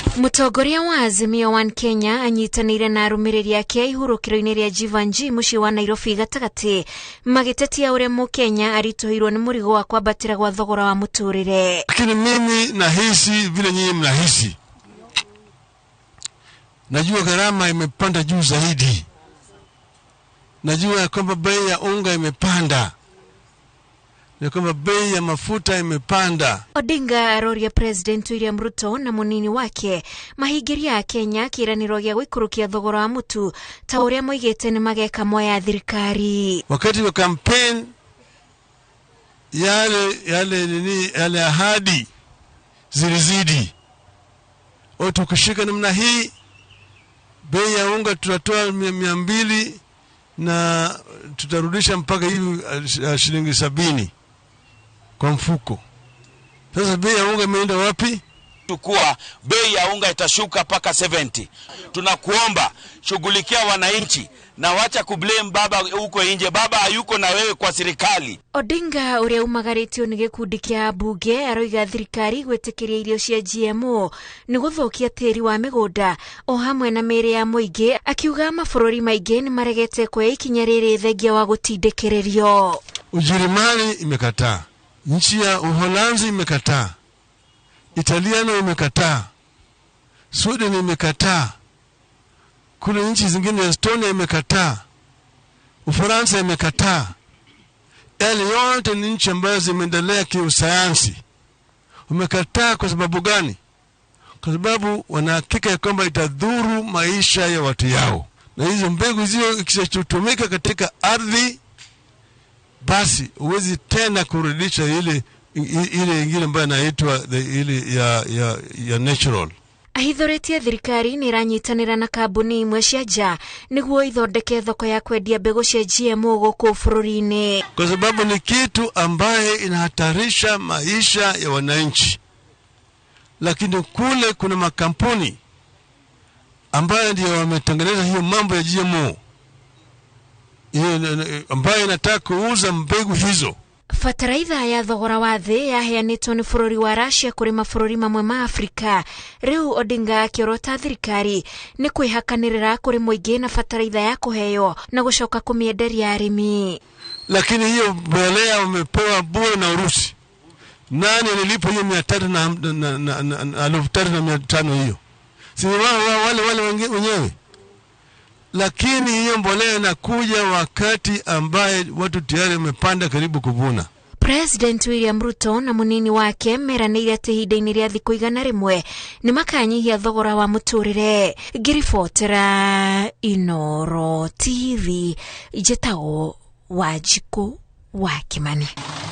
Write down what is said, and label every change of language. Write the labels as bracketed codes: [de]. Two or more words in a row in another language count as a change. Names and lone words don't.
[ki] Mutongoria wa Azimio One Kenya anyitanire na arumiriri ake ihurukiro-ini ria Jivanji mucii wa Nairobi gatagati magitetia uria Mukenya arituhirwo ni murigo wa kwambatira gwa thogora wa muturire. [sw] Lakini mimi nahisi vile nyinyi mnahisi. Najua gharama imepanda juu zaidi. Najua kwamba bei ya unga imepanda. Ni kwamba bei ya mafuta imepanda. [ki] Odinga aroria President William Ruto na munini wake mahigiria ya Kenya kiraniro gya gwikurukia thogora wa mutu ta uria moigete ni mageka moya thirikari. [sw] Wakati wa campaign yale ahadi zilizidi. Tukishika namna hii bei ya unga tutatoa 200 na tutarudisha mpaka hivi shilingi 70 kwa mfuko. Sasa bei ya unga imeenda wapi? Tukua bei ya unga itashuka paka 70. Tunakuomba shughulikia wananchi na wacha kublame baba huko nje. Baba hayuko na wewe kwa serikali. [ki] Odinga uria umagaritio ni gikundi kia bunge aroiga thirikari gwetikiria irio cia GMO ni guthokia tiri wa migunda o hamwe na miri ya muingi, akiuga mabururi maingi ni maregete kwa ikinya riri thengia wa gutindekererio. [sw] Ujerumani imekataa, nchi ya Uholanzi imekataa, Italiano imekataa, Sweden imekataa, kuna nchi zingine Estonia imekataa, Ufaransa imekataa. Yale yote ni nchi ambazo zimeendelea kiusayansi. Umekataa kwa sababu gani? Kwa sababu wanahakika ya kwamba itadhuru maisha ya watu yao. Na hizo mbegu zio ikishatumika katika ardhi, basi huwezi tena kurudisha ile ingine ambayo inaitwa ile ya natural. [ki] Ahithoretie thirikari ni ranyitanira na kambuni imwe cia nja niguo ithondeke thoko ya kwendia mbegu cia GMO guku bururi-ini, [sw] kwa sababu ni kitu ambaye inahatarisha maisha ya wananchi. Lakini kule kuna makampuni ambayo ndio wametengeneza hiyo mambo ya GMO, ambayo inataka kuuza mbegu hizo. [ki] Fataraitha ya thogora wa thi yaheanitwo ni bururi wa Russia kuri mabururi mamwe ma Afrika. Riu Odinga akiorota thirikari ni kwihakanirira kuri muingi na fataraitha ya kuheyo na gucoka kumienderia arimi. [sw] Lakini hiyo mbolea wamepewa bure na Urusi. Nani alilipa hiyo 300 hiyo? Si wale wenyewe. Lakini hiyo mbolea inakuja wakati ambaye watu tayari wamepanda karibu kuvuna. [ki] President William Ruto na munini wake meranire ati ihinda-ini ria thiku 101 ni makanyihia thogora wa muturire. Ngiribotera Inooro TV, Njĩtagwo Wanjikũ wa Kimani.